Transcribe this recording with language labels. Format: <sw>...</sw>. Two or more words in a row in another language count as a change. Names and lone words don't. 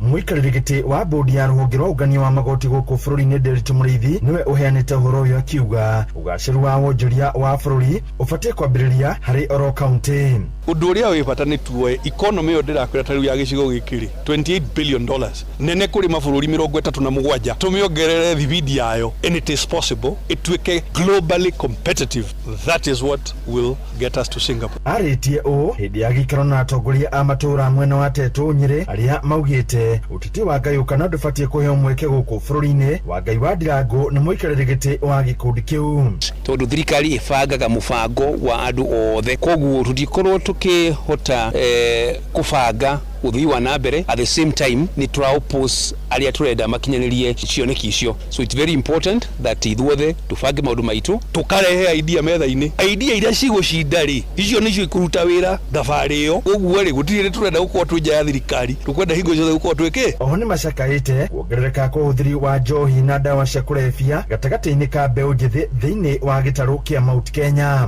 <ki>Mũikarĩri gĩtĩ wa bodi ya rũhonge rwa ũngania wa magoti gũkũ bũrũri-inĩ Ndĩritũ Mũrĩithi niwe ũheanĩte ũhoro ũyũ akiuga ũgacĩru wa wonjoria wa bũrũri ũbatiĩ kwambĩrĩria harĩ oro kaunti. Ũndũ ũrĩa wĩ bata nĩ tuoe economy ĩyo ndĩrakwĩra ta rĩu ya gĩcigo gĩkĩ rĩ $28 billion nene kũrĩ mabũrũri 37 tũmĩongerere thibidi yayo</ki> <en>and it is possible</en> <ki>ĩtuĩke</ki> <en>globally competitive. That is what will get us to Singapore.</en> <ki>Arĩtie ũũ hĩndĩ ya gĩikaro na atongoria a matũra mwena wa Tetũ Nyĩrĩ arĩa maugĩte ũteti wa ngayũkano ndũbatiĩ kũheo mweke gũkũ bũrũri-inĩ wa Ngai wa Ndirangũ nĩ mũikarĩri gĩtĩ wa gĩkundi kĩu. Tondũ thirikari ĩbangaga mũbango wa andũ othe koguo tũtikorwo tukihota kũbanga uthii wa nambere</ki> <en>at the same time</en> <ki>ni tũraoppose arĩa tũrenda makinyanĩrie cioneki icio.</ki> <en>So it's very important that</en> <ki>ithuothe tũbange maũndũ maitũ tũkarehe idea metha-inĩ idea iria cigũcinda rĩ icio nĩcio ikũruta wĩra thabarĩ ĩyo. Ũguo rĩ gũtirĩ tũrenda gũkorwo twĩ nja ya thirikari tũkwenda hingo ciothe gũkorwo twĩke. Oho nĩ macakaĩte kuongerereka kwa ũthiri wa njohi na ndawa cia kũrebia gatagatĩ-inĩ ka mbeũ njĩthĩ thĩinĩ wa gĩtarũ kĩa Mount Kenya.</ki>